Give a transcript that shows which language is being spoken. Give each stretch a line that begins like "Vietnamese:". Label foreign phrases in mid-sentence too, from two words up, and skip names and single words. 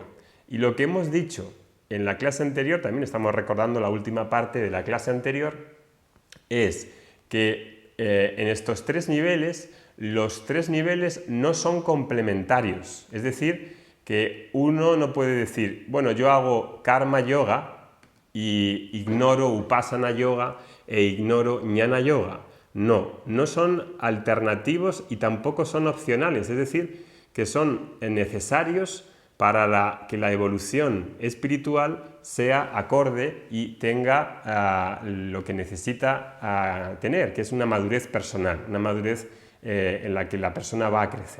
Spanish: Y lo que hemos dicho en la clase anterior, también estamos recordando la última parte de la clase anterior, es que en estos 3 niveles, los 3 niveles no son complementarios, es decir, que uno no puede decir, bueno, yo hago
Sanskrit: karma yoga
Spanish: y ignoro
Sanskrit: upasana yoga
Spanish: e ignoro
Sanskrit: jnana yoga.
Spanish: No, no son alternativos y tampoco son opcionales, es decir, que son necesarios para que la evolución espiritual sea acorde y tenga lo que necesita tener, que es una madurez personal, una madurez en la que la persona va a crecer.